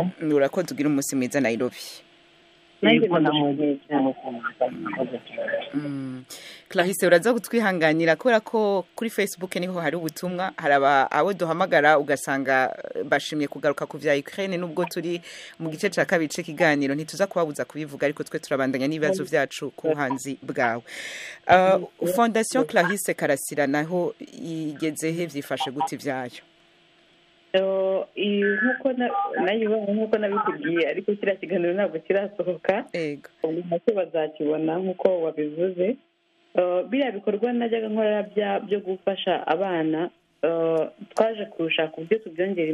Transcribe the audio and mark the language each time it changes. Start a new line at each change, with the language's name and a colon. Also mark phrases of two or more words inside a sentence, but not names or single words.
Rundi: Urakoze ugira umunsi mwiza Nairobi. Clarisse uraza kutwihanganira kubera ko kuri Facebook niho hari ubutumwa, haraba abo duhamagara ugasanga bashimye kugaruka ku vya Ukraine nubwo turi mu gice ca kabiri c'ikiganiro ntituza kubabuza kubivuga ariko twe turabandanya n'ibibazo vyacu ku buhanzi bwawe. Fondation Clarisse Karasira naho igezehe vyifashe gute vyayo?
Kinyarwanda: nk'uko nabikubwiye ariko kiriya kiganiro ntabwo kirasohoka ubu nacyo bazakibona nk'uko wabivuze. Biriya bikorwa najyaga nkora byo gufasha abana twaje kurusha ku buryo tubyongera